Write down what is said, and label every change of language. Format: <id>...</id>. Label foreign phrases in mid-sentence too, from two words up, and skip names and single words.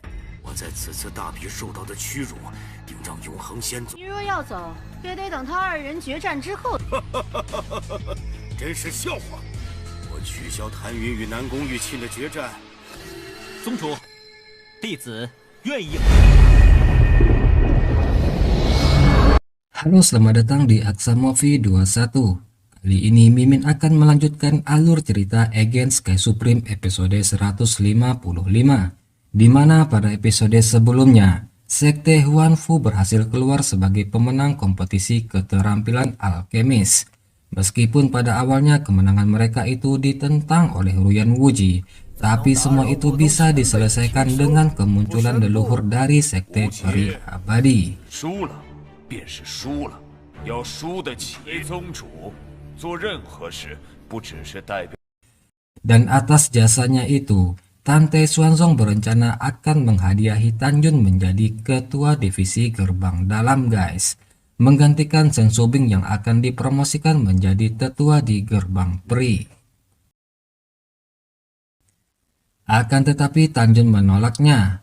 <zh>我在此次大比受到的屈辱，定让永恒先祖。你若要走，也得等他2人决战之后。真是笑话！我取消谭云与南宫玉沁的决战。宗主，弟子愿意。</zh> <id>Halo, selamat datang di Aksa Movie 21. Kali ini Mimin akan melanjutkan alur cerita Against Sky Supreme episode 155, di mana pada episode sebelumnya Sekte Huanfu berhasil keluar sebagai pemenang kompetisi keterampilan alkemis. Meskipun pada awalnya kemenangan mereka itu ditentang oleh Ruyan Wuji, tapi semua itu bisa diselesaikan dengan kemunculan leluhur dari Sekte Peri Abadi.</id> <zh>输了便是输了，要输得起。宗主做任何事，不只是代表。</zh> <id>Dan atas jasanya itu, Tante Xuanzong berencana akan menghadiahi Tanjun menjadi ketua divisi gerbang dalam, guys, menggantikan Shen Shubing yang akan dipromosikan menjadi tetua di gerbang peri. Akan tetapi Tanjun menolaknya.</id>